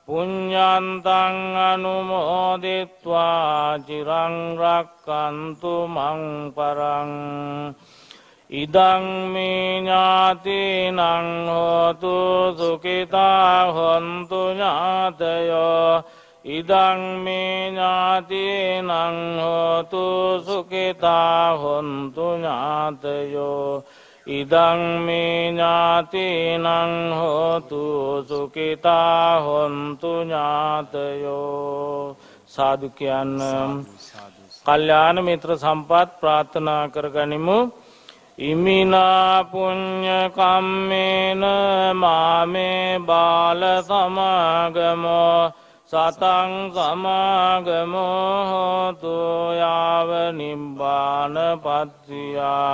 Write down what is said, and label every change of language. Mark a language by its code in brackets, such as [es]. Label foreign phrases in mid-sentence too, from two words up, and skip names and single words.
[pi] පුඤ්ඤන්තං අනුමෝදිත්වා චිරං රක්칸තු මං පරං ඉදං මේ ඥාතිනං හෝතු සුඛිතා හොන්තු ඥාතයෝ ඉදං මේ ඥාතිනං හෝතු සුඛිතා හොන්තු ඥාතයෝ ඉදං මේ ඥාතිනං හෝතු සුඛිතා හොන්තු ඥාතයෝ [si] සාදු කියන්න කල්යාණ මිත්‍ර සම්පත් ප්‍රාර්ථනා කරගනිමු [pi] ඉමිනා පුඤ්ඤ කම්මේන මාමේ බාල සමාගමෝ සතං සමාගමෝ හෝතු යාව නිබ්බාන පත්තියා